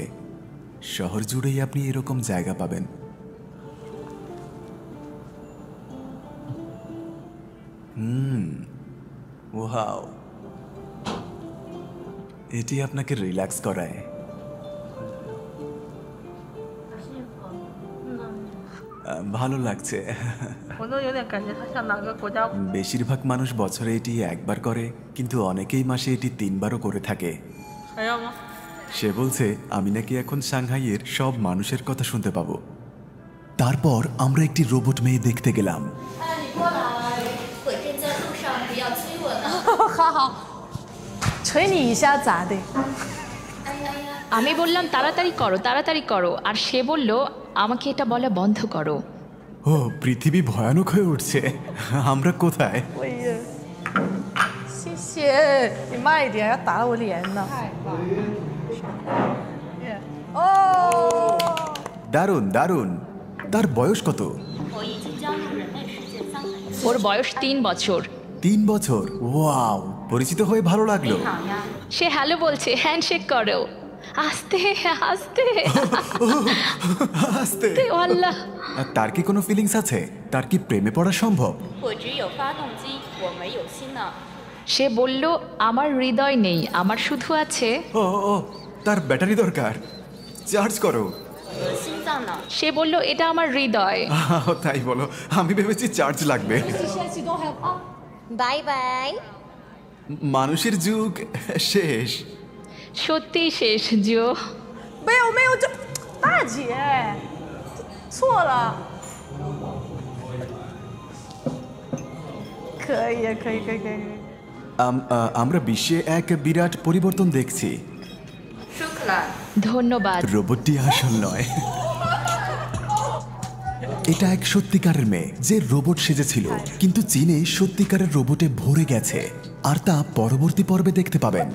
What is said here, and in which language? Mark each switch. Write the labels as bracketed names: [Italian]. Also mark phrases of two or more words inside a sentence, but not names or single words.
[Bangla] শহর জুড়েই আপনি এরকম জায়গা পাবেন। ওয়াও, এটি আপনাকে রিল্যাক্স করায়। ভালো লাগছে। [Chinese] 我都有点感觉他像哪个国家。 [Bangla] বেশিরভাগ মানুষ বছরে এটি একবার করে, কিন্তু অনেকেই মাসে এটি 3বারও করে থাকে। [Chinese] 还要吗？ [Bangla] সে বলছে আমি নাকি এখন সাংহাইয়ের সব মানুষের কথা শুনতে পাবো। তারপর আমরা একটি রোবট মেয়ে দেখতে গেলাম। [Chinese] 哎，你过来，我正在路上，不要催我呢。好好，捶你一下咋的？哎呀呀， [Bangla] আমি বললাম তাড়াতাড়ি করো আর সে বলল আমাকে এটা বলা বন্ধ করো। ও, পৃথিবী ভয়ানক হয়ে উঠছে। আমরা কোথায়? [Chinese] 我也，谢谢你慢一点，要打到我脸呢。哦， [Bangla] দারুণ দারুণ। তার বয়স কত? [Chinese] 我已经加入人类世界3个月。 [Bangla] ওর বয়স 3 বছর। 3 বছর? ওয়াও, পরিচিত হয়ে ভালো লাগলো। [Chinese] 好呀， [Bangla] সে হ্যালো বলছে, হ্যান্ডশেক করো। আস্তে আস্তে আস্তে। আল্লাহ। আর তার কি কোনো ফিলিংস আছে? তার কি প্রেমে পড়া সম্ভব? [Chinese] 我只有发动机，我没有心呢。 [Bangla] সে বলল আমার হৃদয় নেই, আমার শুধু আছে। ও ও, তার ব্যাটারি দরকার, চার্জ করো। [Chinese] 我的心脏呢？ [Bangla] সে বলল এটা আমার হৃদয়। তাই বলো, আমি ভেবেছি চার্জ লাগবে। [Chinese] 拜拜。 [Bangla] মানুষের যুগ শেষ। সত্যি শেষ জো। [Chinese] 没有没有，这大姐错了。可以可以可以可以。 [Bangla] আমরা বিশ্বে এক বিরাট পরিবর্তন দেখছি। [Chinese] 舒克兰， [Bangla] ধন্যবাদ। রোবটটি আসল নয়, এটা এক সত্যিকারের মেয়ে যে রোবট সেজেছিল, কিন্তু চীনে সত্যিকারের রোবটে ভরে গেছে, আর তা পরবর্তী পর্বে দেখতে পাবেন।